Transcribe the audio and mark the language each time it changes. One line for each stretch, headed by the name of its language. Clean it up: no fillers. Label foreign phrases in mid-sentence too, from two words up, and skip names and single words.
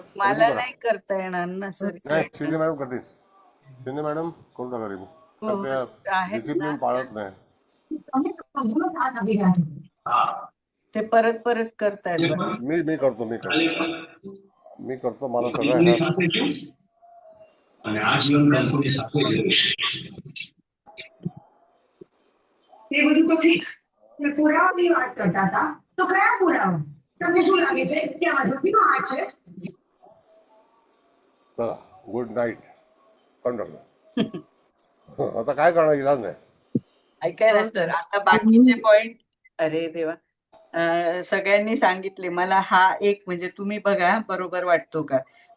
Marathi: मला नाही करता येणार ना सर. शिंदे मॅडम करतील. शिंदे मॅडम करू नका रिमूव्ह. डिसिप्लिन पाळत नाही ते. परत परत करतायत. मी करतो मला सगळं
Gujarati: અને આજીવન કંપની સાથે જ રહીશ. એ બધું તો ઠીક, પુરાવાની વાત કરતા હતા, તો કયા પુરાવા? તમને શું લાગે છે કે આ જ્યોતિનો હાથ છે?
Marathi: चला,
English: good night.
Marathi: आता काय करणार, इलाज नाही. ऐकाय ना सर, आता बाकीचे पॉइंट अरे देवा सगळ्यांनी सांगितले. मला हा एक म्हणजे तुम्ही बघा बरोबर वाटतो का?